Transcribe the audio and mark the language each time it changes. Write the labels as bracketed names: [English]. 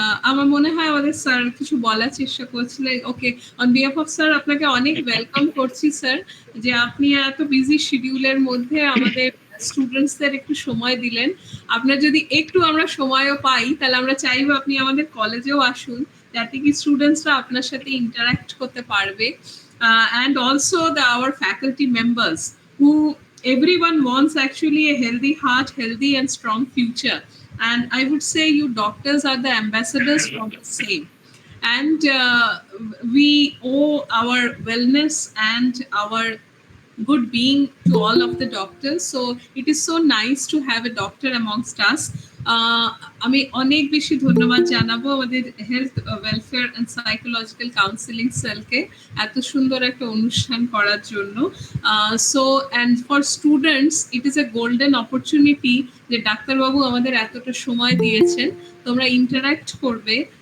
[Bangla] আমার মনে হয় আমাদের স্যার কিছু বলার চেষ্টা করছিলেন। ওকে, [English] on behalf of sir [Bangla] আপনাকে অনেক ওয়েলকাম করছি স্যার, যে আপনি এত বিজি শিডিউলের মধ্যে আমাদের স্টুডেন্টসদের একটু সময় দিলেন। আপনার যদি একটু আমরা সময়ও পাই, তাহলে আমরা চাইবো আপনি আমাদের কলেজেও আসুন, যাতে কি স্টুডেন্টসরা আপনার সাথে ইন্টারঅ্যাক্ট করতে পারবে। [English] And also our faculty members, who everyone wants actually a healthy heart, healthy and strong future. And I would say you doctors are the ambassadors for the same. And we owe our wellness and our good being to all of the doctors. So it is so nice to have a doctor amongst us. [Bangla] আমি অনেক বেশি ধন্যবাদ জানাবো আমাদের health welfare and psychological counselling সেলকে এত সুন্দর একটা অনুষ্ঠান করার জন্য। [English] so and for students it is a golden opportunity [Bangla] যে ডাক্তারবাবু আমাদের এতটা সময় দিয়েছেন, তোমরা ইন্টারাক্ট করবে।